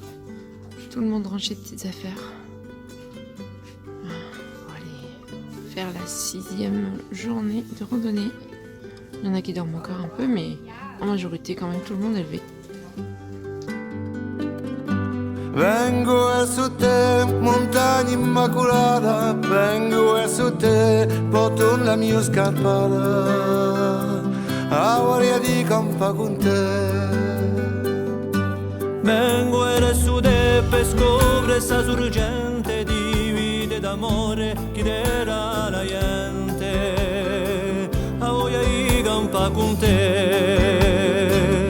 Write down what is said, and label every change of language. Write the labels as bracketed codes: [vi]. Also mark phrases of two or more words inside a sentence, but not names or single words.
[fr] Tout le monde range ses petites affaires. On va aller faire la 6e journée de randonnée. Il y en a qui dorment encore un peu, mais en majorité, quand même, tout le monde est levé. [it] Vengo su te, montagna immacolata, vengo su te, porto la mia scarpata, a voglia di campa con te. Vengo su te per scoprire sta sorgente di vita d'amore che era la gente, a voglia di campa con te.